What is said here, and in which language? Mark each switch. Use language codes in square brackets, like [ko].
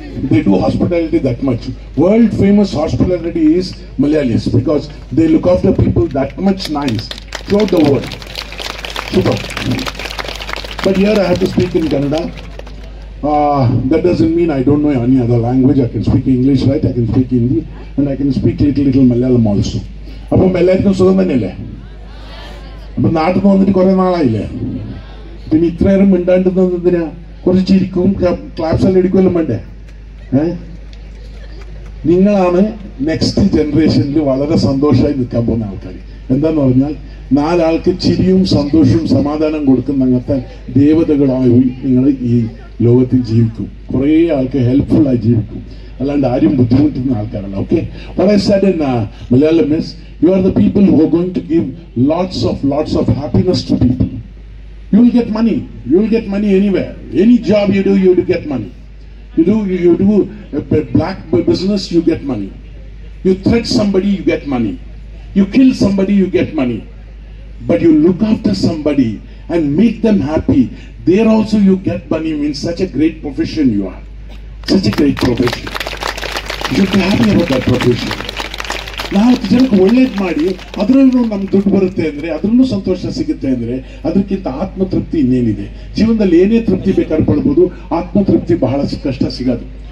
[en] They do hospitality that much. World famous hospitality is Malayalis because they look after people that much nice throughout the world. Super. But here I have to speak in Kannada. That doesn't mean I don't know any other language. I can speak English, right? I can speak Hindi, and I can speak little Malayalam also. [ml] അപ്പോൾ എല്ലാവർക്കും സുഖം തന്നെയല്ലേ? അപ്പം നാട്ടിൽ നിന്ന് വന്നിട്ട് കുറേ നാളായില്ലേ? പിന്നെ ഇത്രയേരം മിണ്ടാണ്ടെന്തിനാ? കുറച്ച് ചിരിക്കും, ക്ലാപ്സ് എല്ലാം എടുക്കുമല്ലോ വേണ്ടേ? നിങ്ങളാണ് നെക്സ്റ്റ് ജനറേഷനിൽ വളരെ സന്തോഷമായി നിൽക്കാൻ പോകുന്ന ആൾക്കാർ. എന്താന്ന് പറഞ്ഞാൽ 4 ആൾക്ക് ചിരിയും സന്തോഷവും സമാധാനം കൊടുക്കുന്ന അങ്ങനത്തെ ദേവതകളായി നിങ്ങൾ ഈ ലോകത്തിൽ ജീവിക്കും. കുറേ ആൾക്ക് ഹെൽപ്ഫുള്ളായി ജീവിക്കും, അല്ലാണ്ട് ആരും ബുദ്ധിമുട്ടുന്ന ആൾക്കാരല്ല. [en] Okay, what I said in Malayalam is, you are the people who are going to give lots of happiness to people. You will get money. You will get money anywhere. Any job you do, you will get money. You do a black business, you get money. You threat somebody, you get money. You kill somebody, you get money. But you look after somebody and make them happy, there also you get money. Means such a great profession you are. Such a great profession. You should be happy about that profession. [kn] ನಾವು ಜನಕ್ಕೆ ಒಳ್ಳೇದು ಮಾಡಿ ಅದರಲ್ಲೂ ನಮ್ಗೆ ದುಡ್ಡು ಬರುತ್ತೆ ಅಂದರೆ, ಅದರಲ್ಲೂ ಸಂತೋಷ ಸಿಗುತ್ತೆ ಅಂದರೆ, ಅದಕ್ಕಿಂತ ಆತ್ಮತೃಪ್ತಿ ಇನ್ನೇನಿದೆ? ಜೀವನದಲ್ಲಿ ಏನೇ ತೃಪ್ತಿ ಬೇಕಾದ್ರೆ ಪಡ್ಬೋದು, ಆತ್ಮತೃಪ್ತಿ ಬಹಳ ಕಷ್ಟ ಸಿಗೋದು.